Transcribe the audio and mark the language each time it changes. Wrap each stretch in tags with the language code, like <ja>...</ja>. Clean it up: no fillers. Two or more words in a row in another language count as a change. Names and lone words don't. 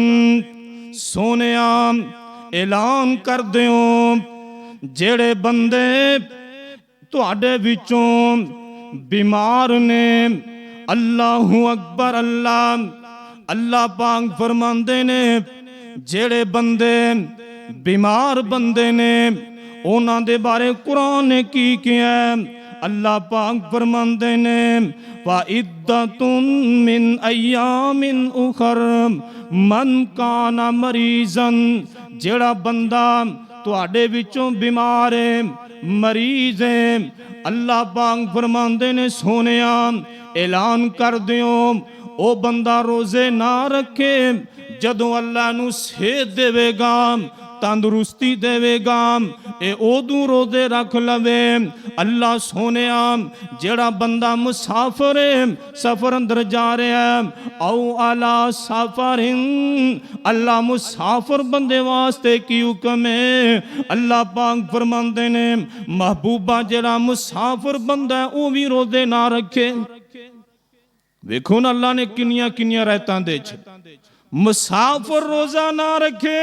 <pa>سوہنیا اعلان کر دیو جیہڑے بندے تہاڈے وچوں بیمار نے,</pa> <ar>الله أكبر.</ar> <pa>اللہ پاک فرماندے نے جیہڑے بندے بیمار بندے نے انہاں دے بارے قرآن نے کی کیتا? اللہ پاک فرماندے نے</pa> <ar>فعدة من أيام أخر من كان مريضا.</ar> <pa>جیہڑا بندہ تہاڈے وچوں بیمار ہے، مریض ہے، اللہ پاک فرماندے نے سوہنیا اعلان کر دیو او بندہ روزے نہ رکھے، جدوں اللہ نوں صحت دیوے گا تندرستی دیوے گا، اے اودوں روزے رکھ لوے. اللہ سوہنیا جیہڑا بندہ مسافر ہے، سفر اندر جا رہیا ہے,</pa> <ar>أو على سفر,</ar> <pa>اللہ مسافر بندے واسطے کی حکم ہے. اللہ پاک فرماندے نے محبوبا جیہڑا مسافر بندہ ہے او وی روزے نہ رکھے. ویکھو نا اللہ نے کنیاں کنیاں رحمتاں دے وچ مسافر روزہ نہ رکھے.</pa>